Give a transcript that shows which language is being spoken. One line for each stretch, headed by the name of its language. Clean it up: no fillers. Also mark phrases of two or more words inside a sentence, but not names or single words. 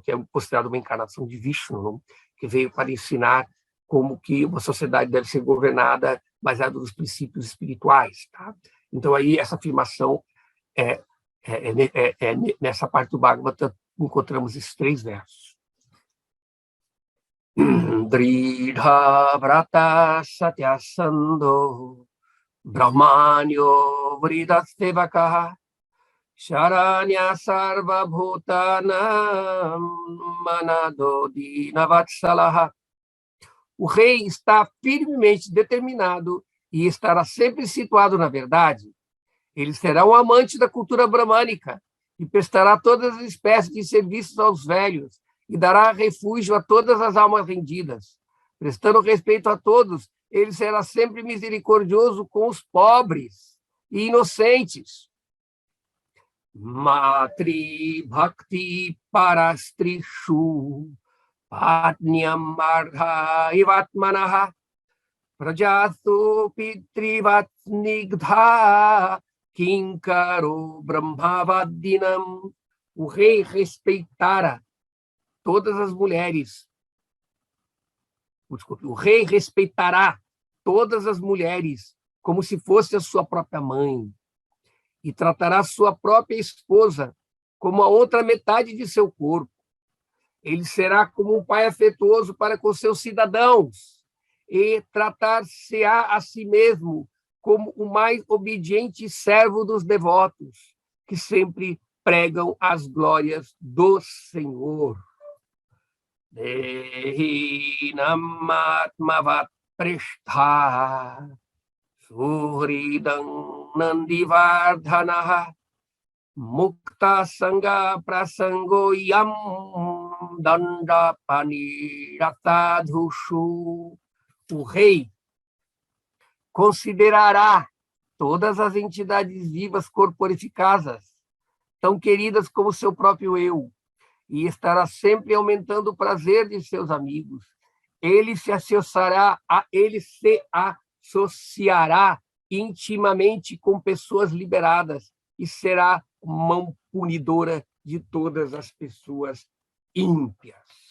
Portuguese: Que é considerado uma encarnação de Vishnu, não? Que veio para ensinar como que uma sociedade deve ser governada baseada nos princípios espirituais. Tá? Então, aí, essa afirmação nessa parte do Bhagavata, encontramos esses 3 versos.
Sanskrit: दृढ व्रत सत्यसन्धो ब्रह्मण्यो वृद्धसेवक शरण्य सर्व भूतानां मानदो दीनवत्सलः.
Portuguese: O rei está firmemente determinado e estará sempre situado na verdade. Ele será um amante da cultura bramânica e prestará todas as espécies de serviços aos velhos e dará refúgio a todas as almas rendidas. Prestando respeito a todos, ele será sempre misericordioso com os pobres e inocentes.
Sanskrit: मातृ भक्ति परस्त्रीषु पत्न्यां मर्ध इवात्मनः प्रजासु पितृवत् स्निग्ध किङ्करो ब्रह्मवादिनाम्.
Portuguese: O rei respeitara todas as mulheres. Desculpe, o rei respeitará todas as mulheres como se fosse a sua própria mãe e tratará sua própria esposa como a outra metade de seu corpo. Ele será como um pai afetuoso para com seus cidadãos e tratar-se-á a si mesmo como o mais obediente servo dos devotos, que sempre pregam as glórias do Senhor.
Sanskrit: देहि नमात्मवत् प्रेष्ठ सुहृदां नन्दिवर्धनः मुक्त सङ्ग प्रसङ्गो यं दण्डपाणिरथाधुषु.
Portuguese: O rei considerará todas as entidades vivas corporificadas, tão queridas como seu próprio eu, e estará sempre aumentando o prazer de seus amigos. Ele se associará intimamente com pessoas liberadas e será mão punidora de todas as pessoas ímpias.